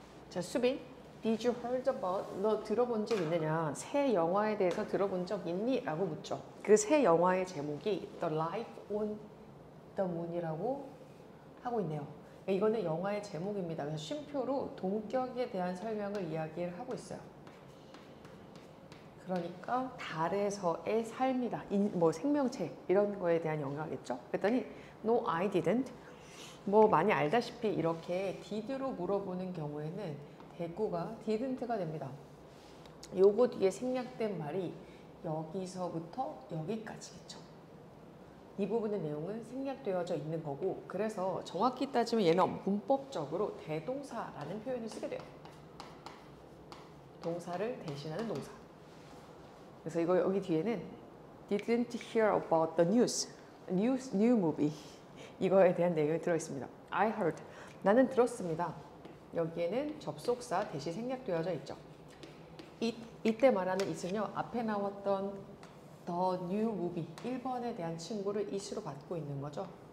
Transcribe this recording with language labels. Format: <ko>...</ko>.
<ko>자, 수빈,</ko> <en>Did you heard about?</en> <ko>너 들어본 적 있느냐? 새 영화에 대해서 들어본 적 있니? 라고 묻죠. 그 새 영화의 제목이 The Life on the Moon이라고 하고 있네요. 이거는 영화의 제목입니다. 그래서 쉼표로 동격에 대한 설명을 이야기를 하고 있어요. 그러니까 달에서의 삶이다. 뭐 생명체 이런 거에 대한 영화겠죠? 그랬더니</ko> <en>No, I didn't.</en> <ko>뭐 많이 알다시피 이렇게 did로 물어보는 경우에는 대구가 didn't가 됩니다. 요거 뒤에 생략된 말이 여기서부터 여기까지겠죠. 이 부분의 내용은 생략되어져 있는 거고, 그래서 정확히 따지면 얘는 문법적으로 대동사라는 표현을 쓰게 돼요. 동사를 대신하는 동사. 그래서 이거 여기 뒤에는</ko> <en>didn't hear about the new movie.</en> <ko>이거에 대한 내용이 들어있습니다.</ko> <en>I heard.</en> <ko>나는 들었습니다. 여기에는 접속사 대시 생략되어져 있죠. 이때 말하는 it은요, 앞에 나왔던 the new movie 1번에 대한 친구를 it으로 받고 있는 거죠.</ko>